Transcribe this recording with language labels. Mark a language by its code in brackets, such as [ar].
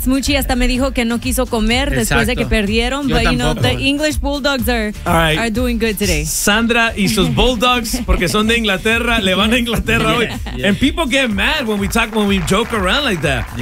[es] Smoochie hasta me dijo que no quiso comer después de que perdieron. Yo [en] but you know, the English bulldogs are doing good today. [es] Sandra y sus bulldogs, porque son de Inglaterra, le van a Inglaterra hoy. [en] And people get mad when we talk, when we joke around like that.